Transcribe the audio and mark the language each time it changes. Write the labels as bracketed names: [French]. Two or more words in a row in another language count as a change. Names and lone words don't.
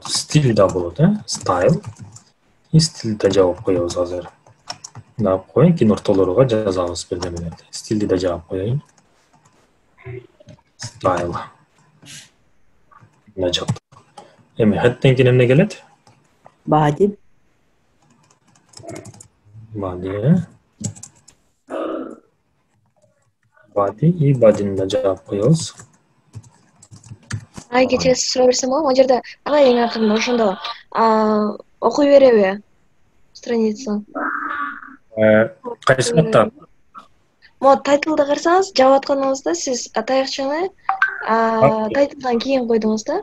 [Kyrgyz] Стиль да болот, Style. И стилди жабып коебуз азыр. Мына коеюн, кийин ортолорго жазабыз бирдемелерди. Стилди да жабып коеюн. Style. Мына жаптык. Эми head'тен кийин эмне келет? Body. Body и body'ни да жабып коебуз. Кечээ суроо берсем болобу? Ал жерде ага эң акырында ошондо окуй береби страницаны? Кайсы катта? Могу тайтлды карасаңыз, жабып атканыңызда сиз таякчаны тайтлдан кийин койдуңуз да?